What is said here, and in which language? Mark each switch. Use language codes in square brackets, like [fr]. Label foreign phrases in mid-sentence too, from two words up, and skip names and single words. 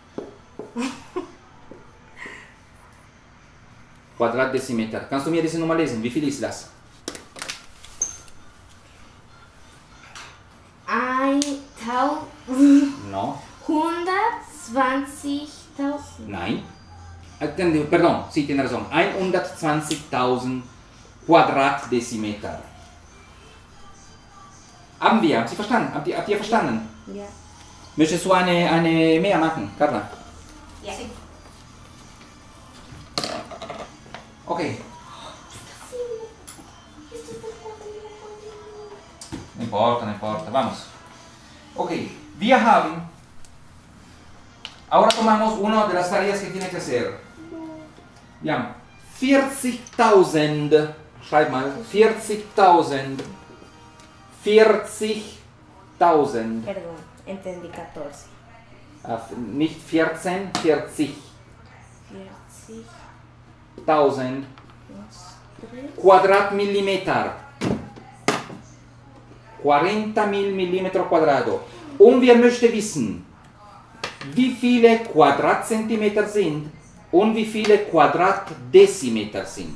[de] Quadratdezimeter. Kannst du mir diese Nummer lesen? Wie viel ist das? 1.120.000. [es] No. Nein. Pardon, sí, tiene razón. 120.000 Quadratdezimeter. [de] Haben Sie verstanden? Habt ihr verstanden? Ja. Möchtest du eine mehr machen, Carla? Ja. [es] Sí. Okay. No importa, vamos. [de] Ok, wir haben. [es] Ahora tomamos una de las tareas que tiene que hacer. Ya, 40.000. [de] Schreib mal, 40.000. 40.000. [es] Perdón, entendí 14. [de] Nicht 14, 40. 40. 1000 Quadratmillimeter. 40.000 Millimeter Quadrado. Und wir möchten wissen, wie viele Quadratzentimeter sind und wie viele Quadratdezimeter sind.